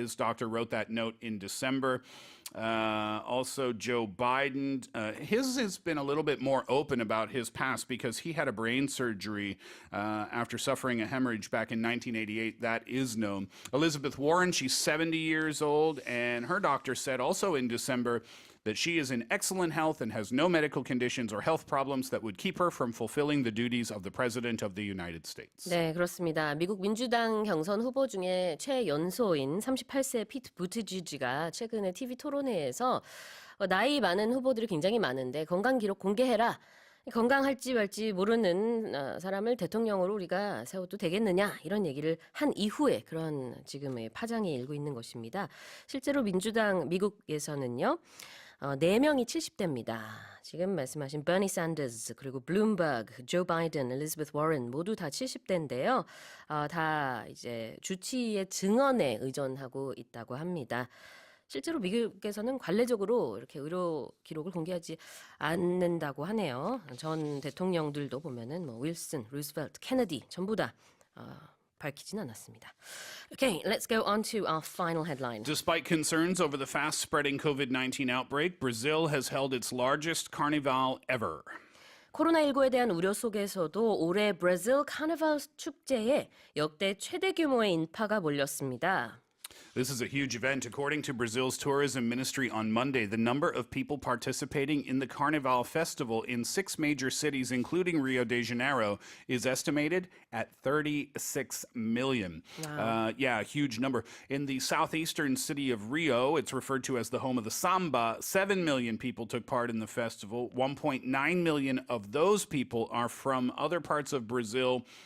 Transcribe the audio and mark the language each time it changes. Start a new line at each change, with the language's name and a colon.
English: His doctor wrote that note in December. Also, Joe Biden, his has been a little bit more open about his past because he had a brain surgery after suffering a hemorrhage back in 1988. That is known. Elizabeth Warren, she's 70 years old, and her doctor said also in December that she is in excellent health and has no medical conditions or health problems that would keep her from fulfilling the duties of the President of the United States.
Korean: 네, 그렇습니다. 미국 민주당 경선 후보 중에 최연소인 38세 피트 부티지지가 최근에 TV 토론회에서 나이 많은 후보들이 굉장히 많은데 건강 기록 공개해라. 건강할지 말지 모르는 사람을 대통령으로 우리가 세워도 되겠느냐 이런 얘기를 한 이후에 그런 지금의 파장이 일고 있는 것입니다. 실제로 미국에서는요. 4명이 70대입니다. 지금 말씀하신 버니 샌더스, 그리고 블룸버그, 조 바이든, 엘리자베스 워런 모두 다 70대인데요. 다 이제 주치의의 증언에 의존하고 있다고 합니다. 실제로 미국에서는 관례적으로 이렇게 의료 기록을 공개하지 않는다고 하네요. 전 대통령들도 보면은 뭐 윌슨, 루스벨트, 케네디 전부 다 밝히진 않았습니다.
English: Okay, let's go on to our final headline. Despite concerns over the fast-spreading COVID-19 outbreak, Brazil has held its largest carnival ever.
Korean: 코로나19에 대한 우려 속에서도 올해 브라질 카니발 축제에 역대 최대 규모의 인파가 몰렸습니다.
English: This is a huge event. According to Brazil's tourism ministry on Monday, the number of people participating in the Carnival festival in 6 major cities, including Rio de Janeiro, is estimated at 36 million. Wow. Yeah, a huge number. In the southeastern city of Rio, it's referred to as the home of the samba, 7 million people took part in the festival. 1.9 million of those people are from other parts of Brazil